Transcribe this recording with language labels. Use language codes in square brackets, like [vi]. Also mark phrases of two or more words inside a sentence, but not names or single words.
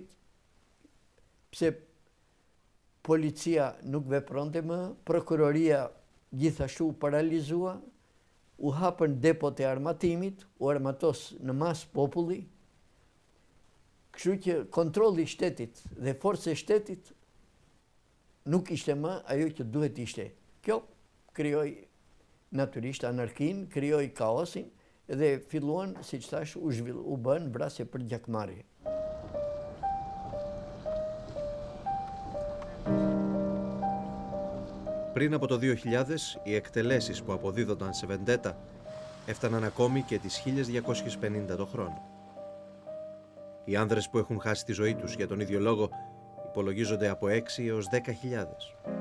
[sq] pse policia nuk vepronte më, prokuroria gjithashtu u paralizua, u hapën depot e armatimit, u armatos në mas populli, kështu që kontrolli i shtetit dhe forca e shtetit nuk ishte më ajo që duhet ishte. Kjo krijoi natyrisht anarkinë, krijoi kaosin dhe filluan, siç thash, u bën vrasje për gjakmarrje. [el] Πριν από το 2000, οι εκτελέσεις που αποδίδονταν σε βεντέτα έφταναν ακόμη και τις 1250 το χρόνο. Οι άνδρες που έχουν χάσει τη ζωή τους για τον ίδιο λόγο υπολογίζονται από 6 έως 10.000.